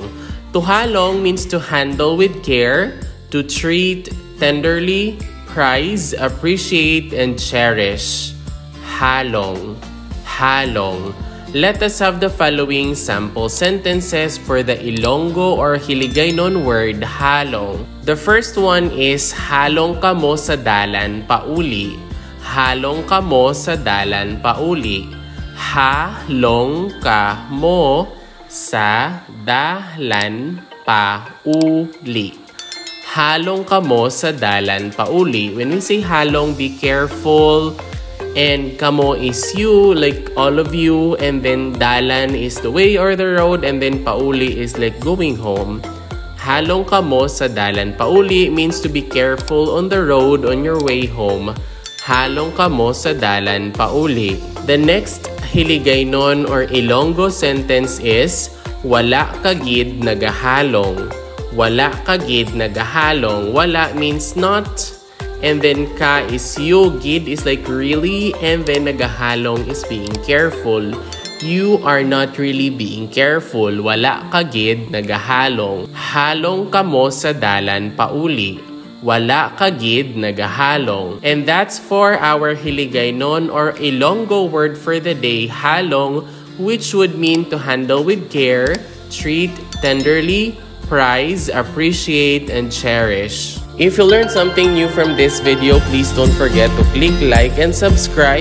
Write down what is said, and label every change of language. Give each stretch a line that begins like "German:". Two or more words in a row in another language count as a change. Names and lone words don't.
English: To halong means to handle with care, to treat tenderly, prize, appreciate, and cherish.
Hiligaynon: Halong. Halong.
English: Let us have the following sample sentences for the Ilonggo or Hiligaynon word halong. The first one is
Hiligaynon: halong kamo sa dalan pauli. Halong kamo sa dalan pauli. Halong ka mo sa dalan pauli. Halong kamo sa dalan pauli.
English: When we say halong, be careful. And kamo is you, like all of you, and then dalan is the way or the road, and then pauli is like going home.
Hiligaynon: Halong kamo sa dalan pauli
English: means to be careful on the road on your way home.
Hiligaynon: Halong kamo sa dalan pauli.
English: The next Hiligaynon or Ilonggo sentence is
Hiligaynon: wala kagid nagahalong. Wala kagid nagahalong. Wala
English: means not. And then ka is you, gid is like really, and then nagahalong is being careful. You are not really being careful.
Hiligaynon: Wala ka gid nagahalong. Halong kamo sa dalan pauli. Wala ka gid nagahalong.
English: And that's for our Hiligaynon or Ilonggo word for the day, halong, which would mean to handle with care, treat tenderly, prize, appreciate, and cherish. If you learned something new from this video, please don't forget to click like and subscribe.